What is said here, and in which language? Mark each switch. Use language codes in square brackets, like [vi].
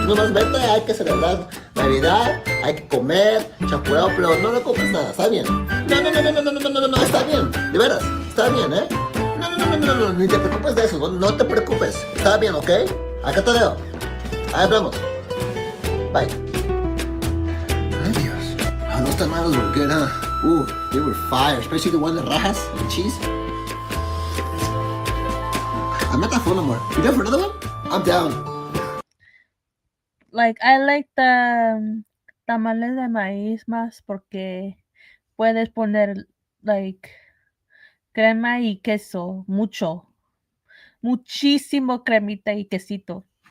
[es] Tú nomás vete, hay que celebrar Navidad, hay que comer, chapurado, pero no le compres nada, ¿está bien? No, está bien, de veras, está bien, ¿eh? No, ni te preocupes de eso, no te preocupes, está bien, ¿ok? Acá te veo, ahí hablamos, bye. Ay, Dios, no están malos porque era, [en] they were fire, especially the one [es] de rajas [en] and cheese. I'm not that full no more. You down for another one? I'm down. Like, I like the [es] tamales de maíz más porque puedes poner, [en] like, [es] crema y queso. Muchísimo cremita y quesito.